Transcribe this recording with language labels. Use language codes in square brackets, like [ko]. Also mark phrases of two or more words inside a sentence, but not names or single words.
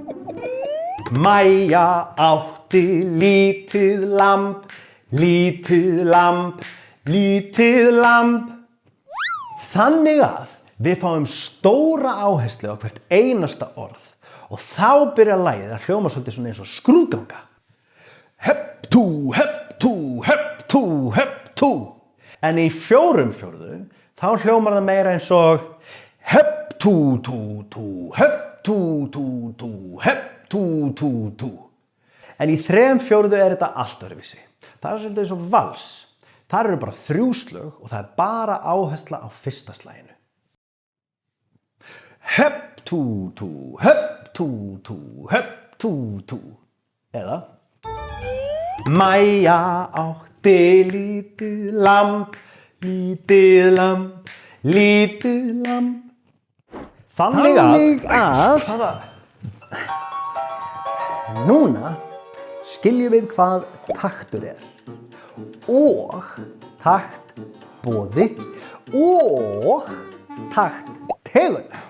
[is] Mæja átti lítið lamb, lítið lamb, lítið lamb. Þannig að við fáum stóra áherslu á hvert einasta orð og þá byrjar lagið að hljóma svolítið svona eins og skrúðganga. Hepp tú, hepp tú, hepp tú, hepp tú. En í 4/4 þá hljómar það meira eins og hepp tú, tú, tú, hepp tú, tú, tú, hepp tú, tú, tú. En í 3/4 er þetta allt öðruvísi. Það er svolítið eins og vals. Þar eru bara 3 slög og það er bara áhersla á fyrsta slaginu. Hepp tú, tú, hepp tú, tú, hepp tú, tú. Eða Mæja átti lítið lamb, lítið lamb, lítið lamb. Þannig að núna skiljum við hvað taktur er og taktboði og takttegund.